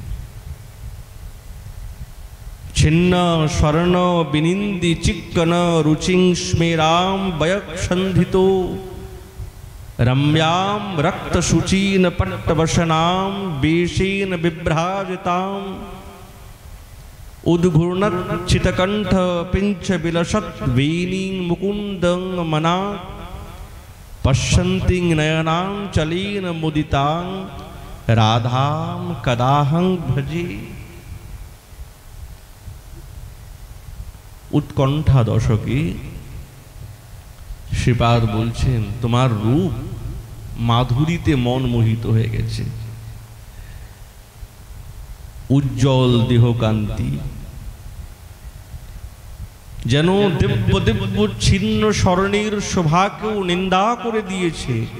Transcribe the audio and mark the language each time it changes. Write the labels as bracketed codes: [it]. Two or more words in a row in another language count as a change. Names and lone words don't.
[sa] ছিন্ন স্বর্ণ বিনিন্দি চিক্কন রুচিং স্মেরাম বয়ক্ষন্ধিত রম্যাম রক্ত শুচীন পট্টবসনাম বেশেন বিভ্রাজিতাম उद्घूर्णच्छितकण्ठ पिञ्च विलसत् वेणीं मुकुन्दं मना पश्यन्ति नयनाञ्चलेन मुदितां राधां कदाहं भजे। [bn] উৎকণ্ঠা দশকে শ্রীপাদ বলছেন তোমার রূপ মাধুরীতে মন মোহিত হয়ে গেছে। উজ্জ্বল দেহকান্তি যেন দিব্য দিব্য ছিন্ন স্বর্ণের শোভাকেও নিন্দা করে দিয়েছে।